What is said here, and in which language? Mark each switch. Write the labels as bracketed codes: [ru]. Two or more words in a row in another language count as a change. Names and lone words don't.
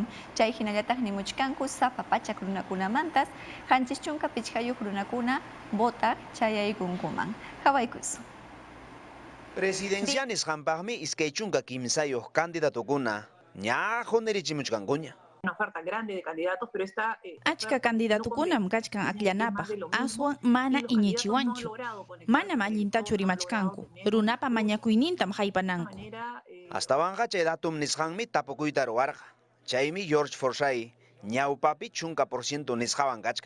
[qu] Chay hinallataq nimuchkanku sapa pachak runakunamantas hanchis chunka pichqayuq runakuna votaq chayaykunkuman. Hawaykus. Presidencia nisqanpaqmi iskay chunka kimsayuq candidatukuna ñaqunirichimuchkankuña. [es] Una oferta grande de candidatos, pero está [qu] Achka candidatukunam kachkan aklanapaq aswan mana iñichiwanchu. Manam allintachu rimachkanku. Runapa mañakuynintam haypananku. Astawanqa chay datum nisqanmi tapukuyta ruwarqa. Chaymi George Forsyth ñawpapi chunka % nisqawan kachkan.